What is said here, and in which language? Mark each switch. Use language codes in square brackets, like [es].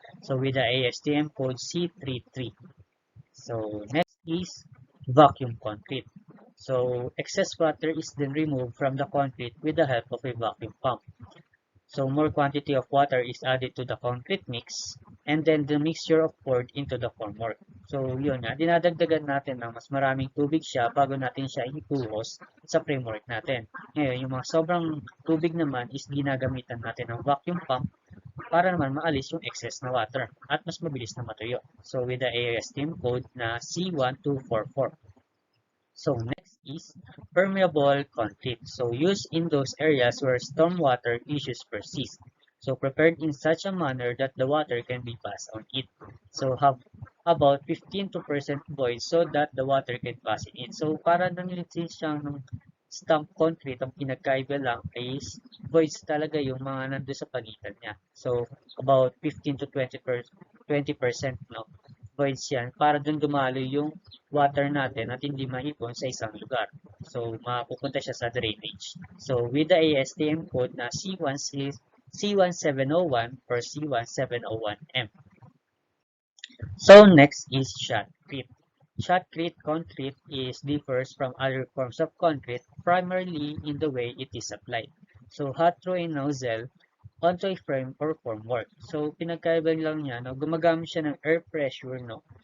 [en] So, with the ASTM code C33. So, next is vacuum concrete. So, excess water is then removed from the concrete with the help of a vacuum pump. So, more quantity of water is added to the concrete mix, and then the mixture of poured into the formwork. [tl] So, yun nga, dinadagdagan natin ng mas maraming tubig siya bago natin siya ibuhos sa framework natin. Ngayon, yung mga sobrang tubig naman is ginagamitan natin ng vacuum pump para naman maalis yung excess na water at mas mabilis na matuyo. [en] So, with the ASTM code na C1244. So, next is permeable concrete. So, used in those areas where stormwater issues persist. So, prepared in such a manner that the water can be passed on it. So, have about 15% void so that the water can pass in it. [tl] So, para nanilitin siyang stamp concrete, ang pinagkaiba lang is voids talaga yung mga nandun sa pagitan niya. [en] So, about 15 to 20%, no? [tl] Voids yan para dun dumalo yung water natin at hindi maipon sa isang lugar. So, mapupunta siya sa drainage. [en] So, with the ASTM code na C1701 or C1701M. So, next is shotcrete. Shotcrete concrete differs from other forms of concrete primarily in the way it is applied. So, hot through a nozzle onto a frame or formwork. [tl] So, pinagkaiba lang niya, no? Gumagamit siya ng air pressure, no?